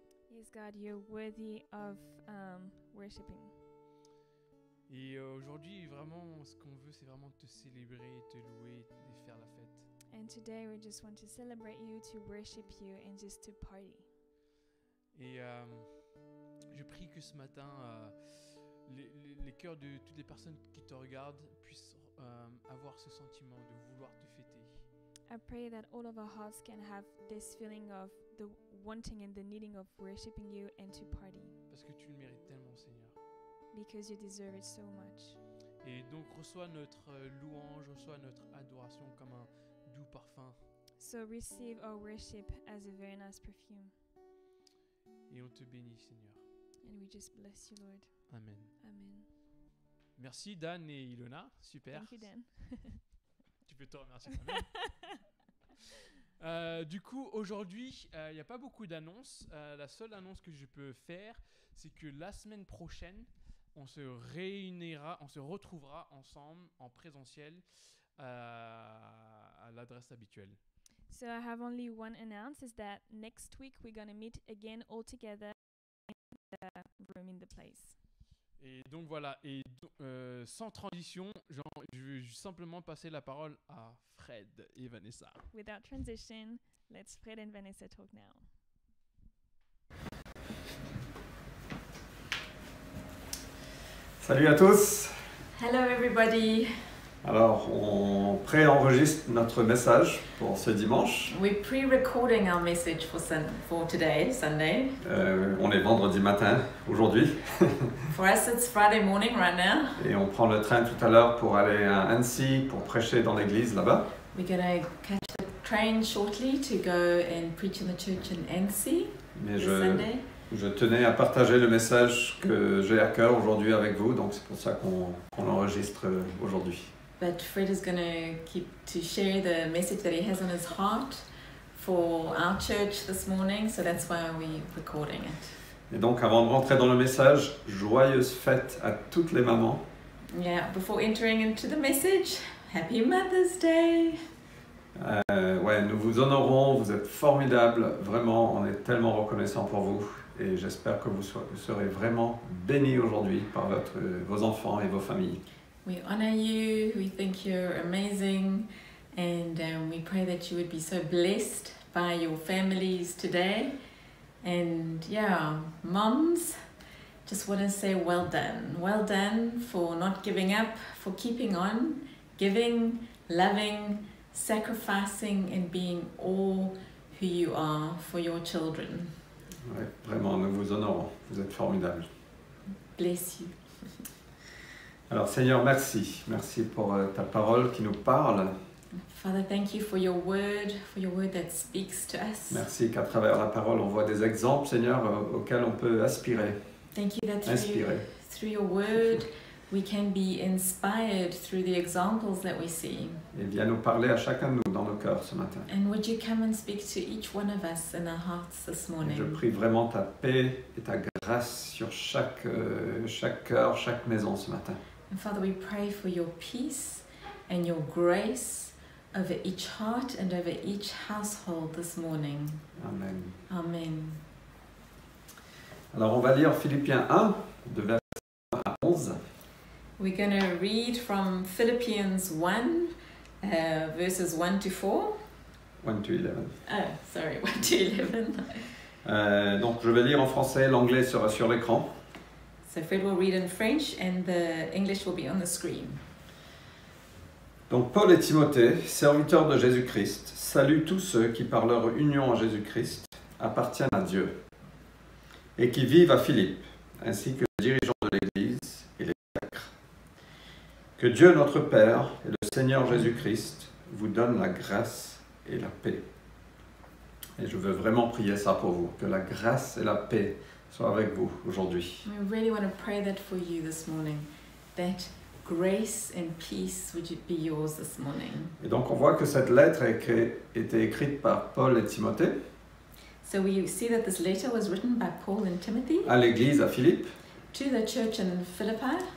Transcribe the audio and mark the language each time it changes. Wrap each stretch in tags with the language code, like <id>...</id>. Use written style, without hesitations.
<en>Yes, God, you're worthy of worshiping.</en> <fr>Et aujourd'hui, vraiment, ce qu'on veut, c'est vraiment te célébrer, te louer et faire la fête.</fr> <en>And today we just want to celebrate you, to worship you, and just to party.</en> <fr>Et je prie que ce matin, les cœurs de toutes les personnes qui te regardent puissent avoir ce sentiment de vouloir te fêter.</fr> <en>I pray that all of our hearts can have this feeling of the wanting and the needing of worshiping you and to party,</en> <fr>Parce que tu le mérites tellement, Seigneur.</fr> <en>because you deserve it so much.</en> <fr>Et donc reçois notre louange, reçois notre adoration comme un doux parfum.</fr> <en>So receive our worship as a very nice perfume.</en> <fr>Et on te bénit, Seigneur.</fr> <en>And we just bless you, Lord. Amen. Amen.</en> <fr>Merci Dan et Ilona, super.</fr> <en>Thank you, Dan.</en> <fr>Tu peux te remercier toi-même. Du coup, aujourd'hui, il n'y a pas beaucoup d'annonces. La seule annonce que je peux faire, c'est que la semaine prochaine, on se réunira, on se retrouvera ensemble en présentiel à l'adresse habituelle.</fr> <en>So I have only one announce, is that next week we're going to meet again all together in the room in the place.</en> <fr>Et donc voilà, et sans transition, je vais simplement passer la parole à Fred et Vanessa.</fr> <en>Without transition, let's Fred and Vanessa talk now.</en> <fr>Salut à tous.</fr> <en>Hello, everybody.</en> <fr>Alors, on pré-enregistre notre message pour ce dimanche.</fr> <en>We're pre-recording our message for today, Sunday.</en> <fr>On est vendredi matin aujourd'hui</fr> <en>For us, it's Friday morning right now.</en> <fr>et on prend le train tout à l'heure pour aller à Annecy pour prêcher dans l'église là-bas.</fr> <en>We're going to catch the train shortly to go and preach in the church in Annecy</en> <fr>Mais</fr> <en>this Sunday.</en> <fr>je tenais à partager le message que j'ai à cœur aujourd'hui avec vous, donc c'est pour ça qu'on l'enregistre aujourd'hui.</fr> <en>But Fred is going to share the message that he has on his heart for our church this morning, so that's why we're recording it.</en> <fr>Et donc, avant de rentrer dans le message, joyeuse fête à toutes les mamans.</fr> <en>Yeah, before entering into the message, Happy Mother's Day!</en> <fr>Ouais, nous vous honorons, vous êtes formidables, vraiment, on est tellement reconnaissants pour vous et j'espère que vous serez vraiment bénis aujourd'hui par vos enfants et vos familles.</fr> <en>We honor you, we think you're amazing, and we pray that you would be so blessed by your families today. And yeah, moms, just want to say well done for not giving up, for keeping on, giving, loving, sacrificing, and being all who you are for your children.</en> <fr>Ouais, vraiment, nous vous honorons, vous êtes formidables.</fr> <en>Bless you.</en> <fr>Alors Seigneur, merci pour ta parole qui nous parle.</fr> <en>Father, thank you for your word that speaks to us.</en> <fr>Merci qu'à travers la parole, on voit des exemples, Seigneur, auxquels on peut aspirer.</fr> <en>Thank you that</en> <fr>Inspirer.</fr> <en>through your word we can be inspired through the examples that we see.</en> <fr>Et viens nous parler à chacun de nous dans nos cœurs ce matin.</fr> <en>And would you come and speak to each one of us in our hearts this</en> <fr>Et</fr> <en>morning?</en> <fr>je prie vraiment ta paix et ta grâce sur chaque cœur, chaque maison ce matin.</fr> <en>And Father, we pray for your peace and your grace over each heart and over each household this morning. Amen. Amen.</en> <fr>Alors on va lire Philippiens 1, de verset 1 à 11.</fr> <en>We're going to read from Philippians 1, verses 1 to 4. 1 to 11. Oh, sorry, 1 to 11.</en> <fr>Donc je vais lire en français, l'anglais sera sur l'écran.</fr> <en>So Fred will read in French and the English will be on the screen.</en> <fr>Donc Paul et Timothée, serviteurs de Jésus-Christ, saluent tous ceux qui par leur union à Jésus-Christ appartiennent à Dieu et qui vivent à Philippe, ainsi que les dirigeants de l'Église et les diacres. Que Dieu notre Père et le Seigneur Jésus-Christ vous donnent la grâce et la paix. Et je veux vraiment prier ça pour vous, que la grâce et la paix soient avec vous aujourd'hui.</fr> <en>We really want to pray that for you this morning, that grace and peace would be yours this morning.</en> <fr>Et donc on voit que cette lettre a été écrite par Paul et Timothée</fr> <en>So we see that this letter was written by Paul and Timothy</en> <fr>à l'église à Philippe.</fr> <en>to the church in Philippi.</en>